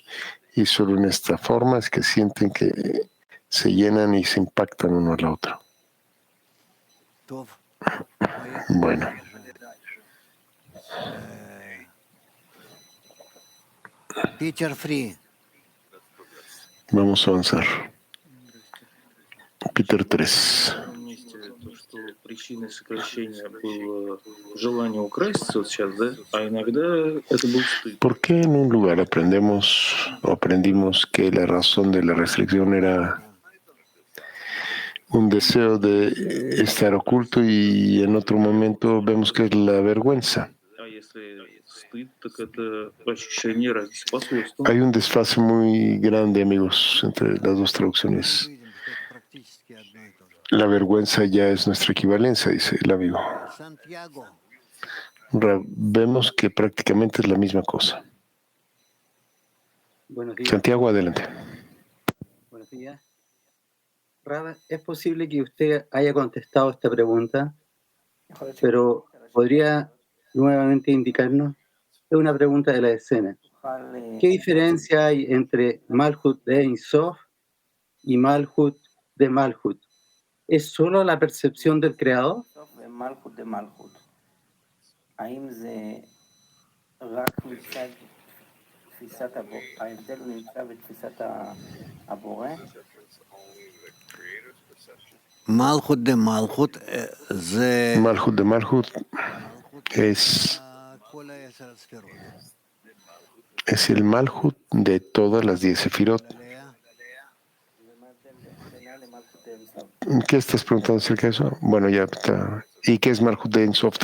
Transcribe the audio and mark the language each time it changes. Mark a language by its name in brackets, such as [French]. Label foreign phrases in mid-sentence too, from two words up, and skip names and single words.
[Spanish] Y solo en esta forma es que sienten que se llenan y se impactan uno al otro. Bueno. Peter Free. Vamos a avanzar. Peter 3. [Russian] Причиной сокращения было желание украситься вот сейчас, да? А иногда это был стыд. [Spanish] ¿Por qué en un lugar aprendimos que la razón de la restricción era un deseo de estar oculto y en otro momento vemos que es la vergüenza? [Russian] А если стыд, так это ощущение разницы по свойствам. [Spanish] Hay un desfase muy grande, amigos, entre las dos traducciones. La vergüenza ya es nuestra equivalencia, dice el amigo. Vemos que prácticamente es la misma cosa. Buenos días. Santiago, adelante. Buenos días. Rab, es posible que usted haya contestado esta pregunta, pero ¿podría nuevamente indicarnos? Es una pregunta de la escena. ¿Qué diferencia hay entre Malhut de Ein Sof y Malhut de Malhut? ¿Es solo la percepción del creador? [Hebrew] מלכות דמלכות. האם זה רק מצד תפיסת ההבדל נמצא בתפיסת הבורא? מלכות דמלכות זה... [Spanish] Malhut de Malhut es el Malhut de todas las 10 Sefirot. ¿Qué estás preguntando acerca de eso? Bueno, ya está. ¿Y qué es Malhut de Ein Sof?